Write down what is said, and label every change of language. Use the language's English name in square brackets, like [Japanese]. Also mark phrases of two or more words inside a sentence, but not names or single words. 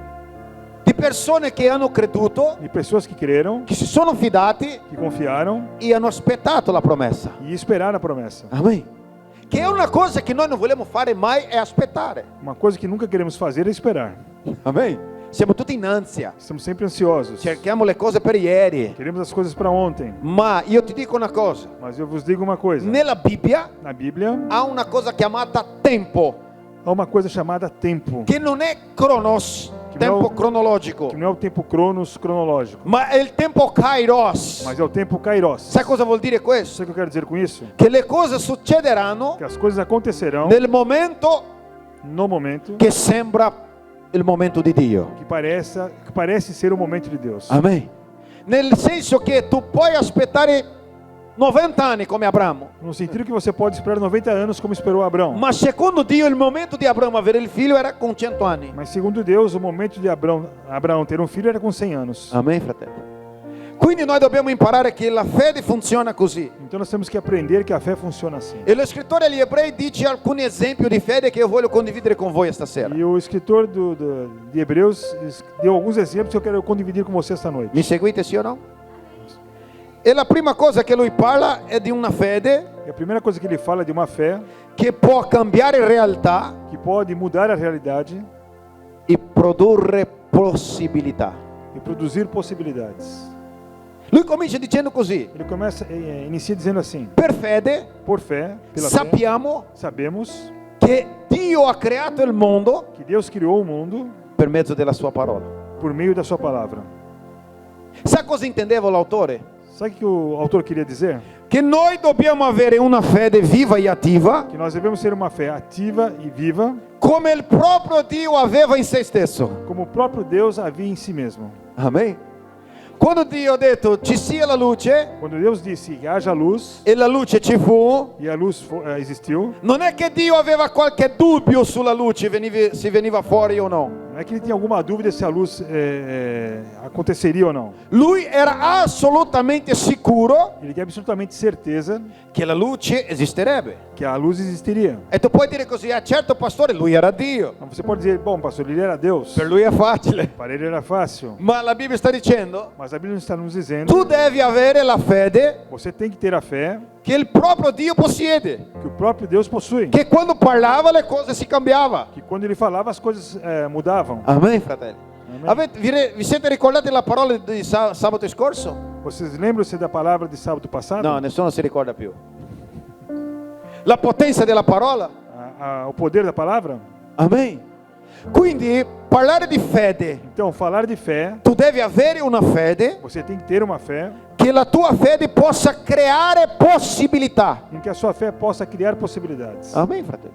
[Italian] di persone che hanno creduto, [Portuguese] De pessoas que creram, [Italian] che si sono fidati [Portuguese] que confiaram [Italian] e hanno aspettato la promessa. [Portuguese] e esperaram a promessa. [Italian] Amen. Che è una cosa che noi non vogliamo fare mai, è aspettare. [Portuguese] Uma coisa que nunca queremos fazer é esperar. [Italian] Amen. Siamo tutti in ansia, [Portuguese] Estamos sempre ansiosos. [Italian] cerchiamo le cose per ieri. [Portuguese] Queremos as coisas para ontem. [Italian] Ma io ti dico una cosa, [Portuguese] Mas eu vos digo uma coisa. [Italian] nella Bibbia [Portuguese] Na Bíblia, [Italian] ha una cosa chiamata tempo, [Portuguese] há uma coisa chamada tempo. [Italian] che non è cronos, Che tempo non- cronologico, [Portuguese] Que não é o tempo cronos cronológico, [Italian] ma è il tempo kairos. [Portuguese] mas é o tempo kairos. [Italian] Sai cosa vuol dire questo? [Portuguese] Sabe o que eu quero dizer com isso? [Italian] Che le cose succederanno [Portuguese] Que as coisas acontecerão [Italian] nel momento [Portuguese] no momento [Italian] che sembra il momento di Dio. [Portuguese] que parece ser o momento de Deus. [Italian] Amen. Nel senso che tu puoi aspettare 90 anni come Abramo, [Portuguese] No sentido que você pode esperar 90 anos como esperou Abraão. [Italian] ma secondo Dio il momento di Abramo avere il figlio era con 100 anni. [Portuguese] Mas segundo Deus, o momento de Abraão ter um filho era com 100 anos. [Italian] Amen, fratello. Quindi noi dobbiamo imparare che la fede funziona così. [Portuguese] Então nós temos que aprender que a fé funciona assim. [Italian] E lo scrittore agli ebrei dice alcuni esempi di fede che io voglio condividere con voi stasera. [Portuguese] E o escritor de Hebreus deu alguns exemplos que eu quero condividir com você esta noite. [Italian] Mi seguite, sì o no? E la prima cosa che lui parla è di una fede [Portuguese] E a primeira coisa que ele fala é de uma fé [Italian] che può cambiare realtà [Portuguese] que pode mudar a realidade [Italian] e produrre possibilità. [Portuguese] e produzir possibilidades. [Italian] Lui comincia dicendo così: [Portuguese] Ele inicia dizendo assim: [Italian] per fede [Portuguese] por fé, pela fé, [Italian] sappiamo [Portuguese] sabemos [Italian] che Dio ha creato il mondo [Portuguese] que Deus criou o mundo [Italian] per mezzo della sua parola. [Portuguese] por meio da sua palavra. [Italian] Sa cosa intendeva l'autore? [Portuguese] Sabe o que o autor queria dizer? [Italian] Che noi dobbiamo avere una fede viva e attiva [Portuguese] Que nós devemos ter uma fé ativa e viva, [Italian] come il proprio Dio aveva in se stesso. [Portuguese] como o próprio Deus havia em si mesmo. [Italian] Amen. Quando Dio ha detto ci sia la luce [Portuguese] Quando Deus disse que haja luz [Italian] e la luce ci fu, [Portuguese] e a luz existiu, [Italian] non è che Dio aveva qualche dubbio sulla luce, se veniva fuori o no. [Portuguese] não é que ele tinha alguma dúvida se a luz aconteceria ou não. [Italian] Lui era assolutamente sicuro [Portuguese] Ele tinha absolutamente certeza [Italian] che la luce esisterebbe. [Portuguese] que a luz existiria. [Italian] E tu puoi dire così: ah, certo pastore, lui era Dio. [Portuguese] Então você pode dizer, bom, pastor, ele era Deus. [Italian] Per lui è facile. [Portuguese] Para ele era fácil. [Italian] Ma la Bibbia sta dicendo: [Portuguese] Mas a Bíblia está nos dizendo, [Italian] tu devi avere la fede [Portuguese] você tem que ter a fé [Italian] che il proprio Dio possiede. [Portuguese] que o próprio Deus possui. [Italian] Che quando parlava le cose si cambiavano. [Portuguese] Que quando ele falava as coisas mudavam. [Italian] Amen, fratelli. Amen. Vi siete ricordati la parola di sabato scorso? [Portuguese] Vocês lembram-se da palavra de sábado passado? [Italian] No, nessuno si ricorda più. La potenza della parola? [Portuguese] O poder da palavra? [Italian] Amen. Quindi parlare di fede, [Portuguese] Então, falar de fé, [Italian] tu devi avere una fede [Portuguese] você tem que ter uma fé [Italian] che la tua fede possa creare possibilità. [Portuguese] em que a sua fé possa criar possibilidades. [Italian] Amen, fratello.